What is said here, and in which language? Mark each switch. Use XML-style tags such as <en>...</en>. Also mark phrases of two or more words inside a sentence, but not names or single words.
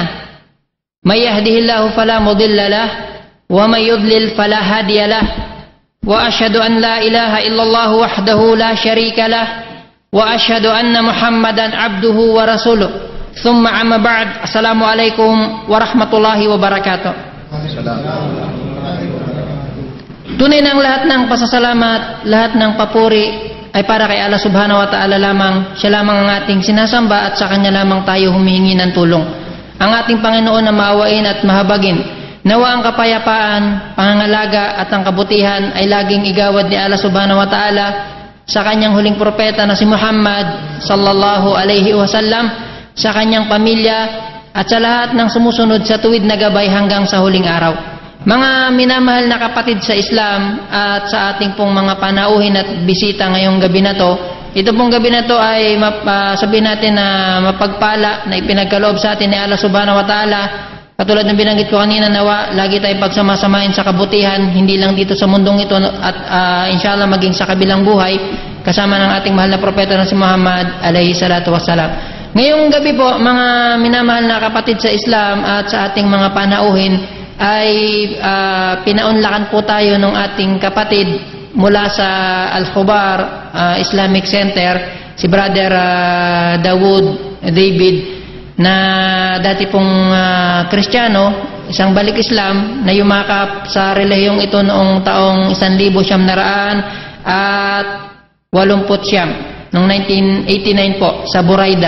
<ar>من يهده الله فلا مضل له ومن يضلل فلا هادي له. وأشهد أن لا إله إلا الله وحده لا شريك له وأشهد أن محمدا عبده ورسوله. ثم أما بعد. السلام عليكم ورحمة الله وبركاته.</ar> <tl>Tunay na ang lahat ng pasasalamat, lahat ng papuri ay para kay Allah</tl> <ar>سبحانه وتعالى</ar> <tl>lamang. Siya lamang ang ating sinasamba at sa Kanya lamang tayo humihingi ng tulong. Ang ating Panginoon na maawain at mahabagin. Nawa ang kapayapaan, pangangalaga at ang kabutihan ay laging igawad ni Allah</tl> <ar>سبحانه وتعالى</ar> <tl>sa kanyang huling propeta na si Muhammad</tl> <ar>صلى الله عليه وسلم,</ar> <tl>sa kanyang pamilya at sa lahat ng sumusunod sa tuwid na gabay hanggang sa huling araw. Mga minamahal na kapatid sa Islam at sa ating pong mga panauhin at bisita ngayong gabi na to, ito pong gabi na to ay sabihin natin na mapagpala na ipinagkaloob sa atin ni Allah</tl> <ar>سبحانه وتعالى.</ar> <tl>Katulad ng binanggit ko kanina, nawa lagi tayong pagsamasamahin sa kabutihan, hindi lang dito sa mundong ito at inshallah maging sa kabilang buhay kasama ng ating mahal na propeta na si Muhammad</tl> <ar>عليه الصلاة والسلام.</ar> <tl>Ngayong gabi po, mga minamahal na kapatid sa Islam at sa ating mga panauhin ay pinaunlakan po tayo ng ating kapatid mula sa Al-Khubar Islamic Center, si Brother Dawood David, na dati pong Kristiyano, isang balik Islam na yumakap sa relihiyong ito noong taong 1900 at noong 1989 po sa Buraida.</tl>